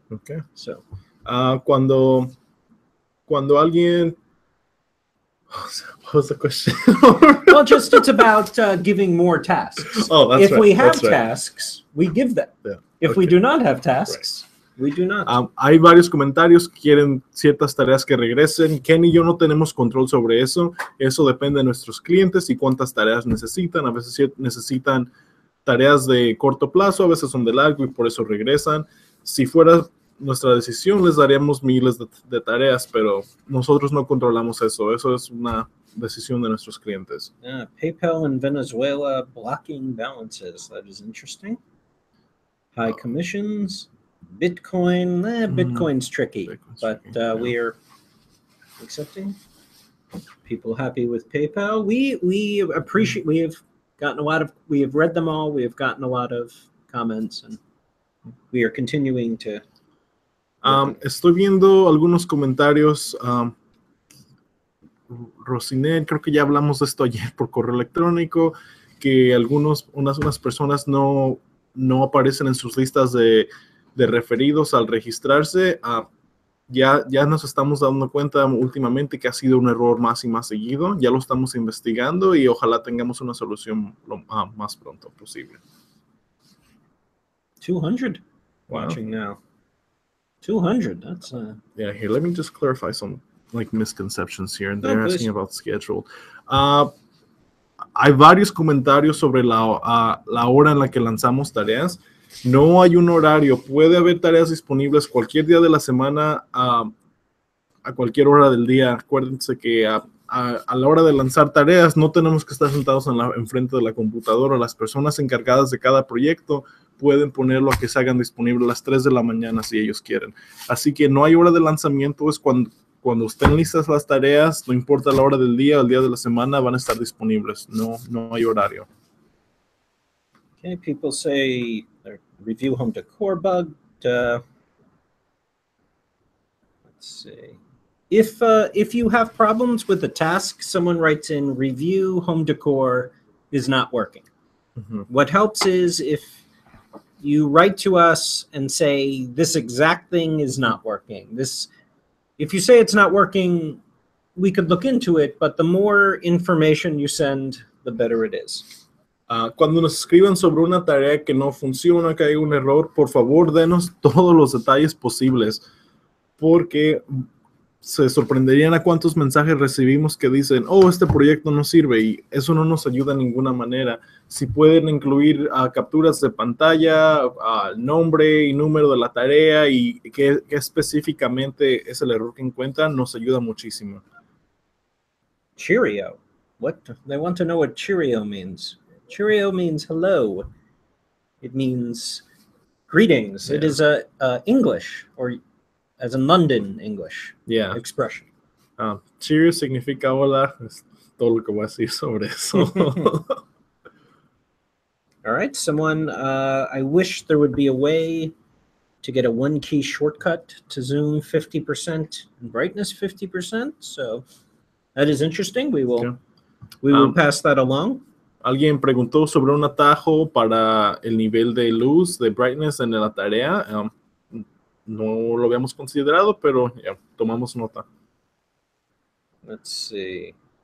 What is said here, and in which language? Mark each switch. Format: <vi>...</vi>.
<en>Okay. So.</en> <es>Cuando alguien,</es> <en>what was the question? Well, just it's about giving more tasks. Oh, that's if right. we have That's tasks, we give them. Yeah. If we do not have tasks, we do not.</en> <es>Hay varios comentarios que quieren ciertas tareas que regresen. Ken y yo no tenemos control sobre eso. Eso depende de nuestros clientes y cuántas tareas necesitan. A veces necesitan tareas de corto plazo, a veces son de largo y por eso regresan. Si fuera nuestra decisión, les daríamos miles de tareas, pero nosotros no controlamos eso. Eso es una decisión de nuestros clientes.</es> <en>PayPal in Venezuela blocking balances. That is interesting. High commissions. Bitcoin. Bitcoin's tricky, but we are accepting. People happy with PayPal. We appreciate. We have read them all. We have gotten a lot of comments, and we are continuing to.</en> <es>Estoy viendo algunos comentarios. Rosinet, creo que ya hablamos de esto ayer por correo electrónico, que unas personas no aparecen en sus listas de referidos al registrarse. Ya nos estamos dando cuenta últimamente que ha sido un error más y más seguido. Ya lo estamos investigando y ojalá tengamos una solución lo más pronto posible.</es> <en>200 watching now. 200. That's yeah. Here, let me just clarify some misconceptions here. They're asking about schedule.</en> <es>Hay varios comentarios sobre la hora en la que lanzamos tareas. No hay un horario. Puede haber tareas disponibles cualquier día de la semana a cualquier hora del día. Acuérdense que a la hora de lanzar tareas no tenemos que estar sentados enfrente de la computadora. Las personas encargadas de cada proyecto pueden ponerlo a que se hagan disponible a las 3 de la mañana si ellos quieren. Así que no hay hora de lanzamiento. Es cuando estén listas las tareas, no importa la hora del día o el día de la semana, van a estar disponibles. No hay horario.</es> <en>Okay, people say their review home decor bug. Let's see. If you have problems with a task, someone writes in review home decor is not working. What helps is if you write to us and say this exact thing is not working. If you say it's not working, we could look into it, but the more information you send, the better it is.</en> <es>Cuando nos escriban sobre una tarea que no funciona, que hay un error, por favor, denos todos los detalles posibles, porque se sorprenderían a cuántos mensajes recibimos que dicen, este proyecto no sirve, y eso no nos ayuda de ninguna manera. Si pueden incluir capturas de pantalla, nombre y número de la tarea y qué específicamente es el error que encuentran, nos ayuda muchísimo.</es> <en>Cheerio. What? They want to know what Cheerio means. Cheerio means hello. It means greetings. Yeah. It is a English, or as in London English expression.</en> <es>Cheerio significa hola. Es todo lo que voy a decir sobre eso.</es> <en>All right, someone, I wish there would be a way to get a one-key shortcut to zoom 50% and brightness 50%. So that is interesting. We will pass that along.</en> <es>Alguien preguntó sobre un atajo para el nivel de luz, de brightness en la tarea. No lo habíamos considerado, pero ya, tomamos nota.</es> <en>Let's see.</en>